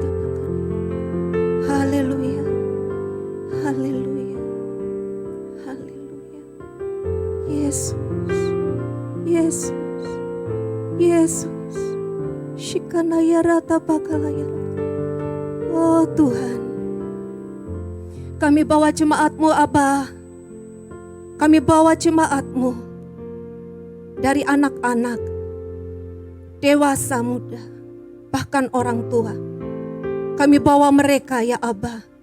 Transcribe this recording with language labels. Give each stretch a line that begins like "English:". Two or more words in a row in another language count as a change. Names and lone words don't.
Indonesian: Haleluya. Haleluya. Haleluya. Yesus. Yesus. Yesus. Shikana yarata bakalaya. Oh Tuhan, kami bawa jemaat-Mu Aba. Kami bawa jemaat-Mu dari anak-anak, dewasa muda, bahkan orang tua. Kami bawa mereka ya Aba.